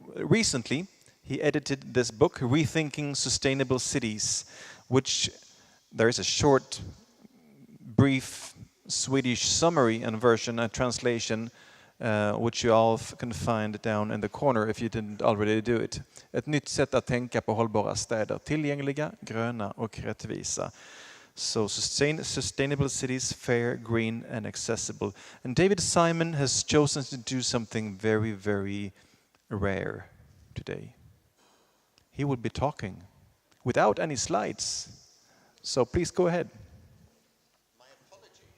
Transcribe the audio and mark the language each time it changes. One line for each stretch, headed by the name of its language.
English: Recently, he edited this book, Rethinking Sustainable Cities, which there is a short, brief Swedish summary and version, a translation, which you all can find down in the corner if you didn't already do it.
Swedish: Ett nytt sätt att tänka på hållbara städer, tillgängliga, gröna och rättvisa.
English: So sustainable cities, fair, green and accessible. And David Simon has chosen to do something very, very rare today. He will be talking without any slides. So please go ahead. My apologies.